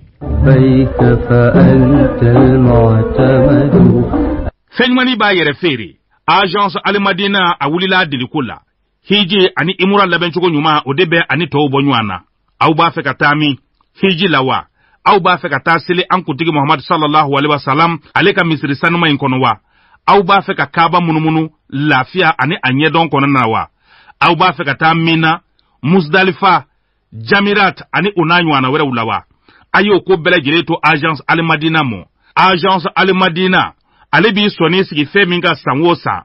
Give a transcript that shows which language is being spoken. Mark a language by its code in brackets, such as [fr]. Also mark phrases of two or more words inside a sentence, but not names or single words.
[bm] Fɛnɲumani b'a yɛrɛ feere. Agence Alimadina a wulila deliko la. Hiji ani imura labɛncogo ɲuman o de bɛ ani tɔw bɔ ɲɔgɔn na. Aw b'a fɛ ka taa min? Hiji la wa? Aw b'a fɛ ka taa seli an kuntigi Muhammad [ar] صلى الله عليه وسلم [bm] ale ka misiri sanuma in kɔnɔ wa? Aw b'a fɛ ka Kaaba munumunu lafiya ani a ɲɛdɔn kɔnɔna na wa? Aw b'a fɛ ka taa Mina, Musdalifa, Jamirat ani o n'a ɲɔgɔnna wɛrɛw la wa? A y'o ko bɛɛ lajɛlen to Agence Alimadina mɔ. Agence Alimadina ale b'i sɔnni sigi fɛn min ka san o san.